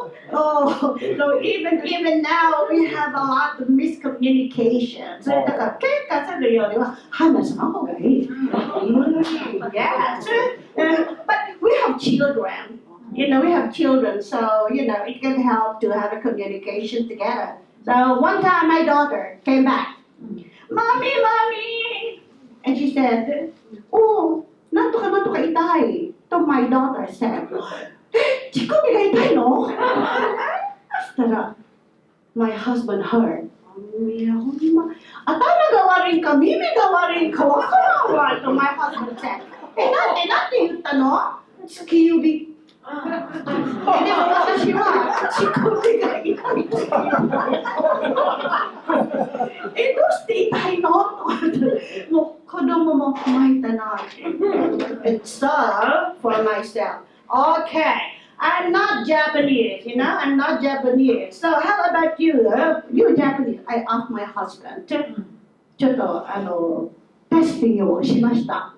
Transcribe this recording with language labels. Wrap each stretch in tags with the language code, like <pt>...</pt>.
<en>So even now we have a lot of miscommunication.</en> <ja>それだから喧嘩するよりは話の方がいい。</ja> <en>Yes, but we have children. We have children, so it can help to have a communication together. So one time my daughter came back, Mommy, and she said, "Oh,</en> <ja>なんとか痛い."</ja> <en>So my daughter said,</en> <ja>乳首が痛いの? そしたら</ja> <en>my husband heard.</en> <ja>いやほんま頭が悪いか耳が悪いかわからんわと</ja> <en>my husband said.</en> <ja>なんて言ったの?突き指。でも私は乳首が痛いって言った。どうして痛いの?もう子供も巻いたなって。</ja> <en>And so for myself, okay, I'm not Japanese, I'm not Japanese. So how about you? You're Japanese. I asked my husband.</en> <ja>ちょっとテスティングをしました。</ja>